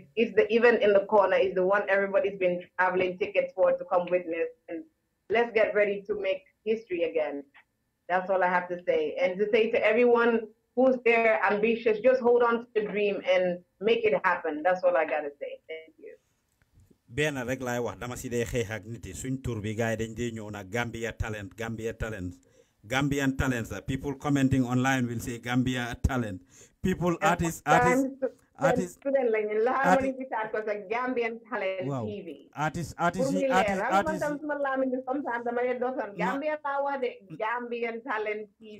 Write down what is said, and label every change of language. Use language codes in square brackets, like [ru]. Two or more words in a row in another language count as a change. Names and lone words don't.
[en] It's the event in the corner. It's the one everybody's been traveling tickets for to come witness. And let's get ready to make history again. That's all I have to say. And to say to everyone who's there, ambitious, just hold on to the dream and make it happen. That's all I got to say. Thank you. [wo] Bena rek lay wax dama ci day xex ak nit yi suñ tour bi gaay dañ day ñew na Gambia talent. [en] Gambian talents. People commenting online will say Gambia talent. People, artists. Gambian Talent TV. Artists. Gambian Talent TV.